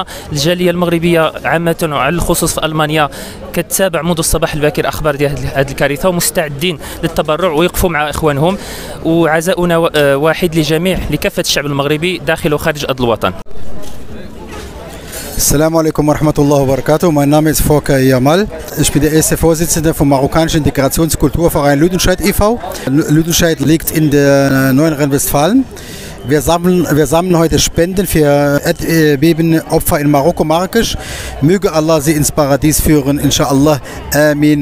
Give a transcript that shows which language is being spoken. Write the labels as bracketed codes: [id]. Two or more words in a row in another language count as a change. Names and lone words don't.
[ar] الجاليه المغربيه عامه وعلى الخصوص في المانيا كتتابع منذ الصباح الباكر اخبار ديال هذه الكارثه، ومستعدين للتبرع ويقفوا مع اخوانهم. وعزاؤنا واحد لجميع لكافه الشعب المغربي داخل وخارج ارض الوطن. السلام عليكم ورحمة الله وبركاته. [de] Mein Name ist Volker Jamal. Ich bin der erste Vorsitzende vom marokkanischen Integrationskulturverein Lüdenscheid e.V. Lüdenscheid liegt in der Neuen Rheinwestfalen. Wir sammeln heute Spenden für Erdbebenopfer in Marokko, Marrakesch. Möge Allah sie ins Paradies führen, inshallah. Amin.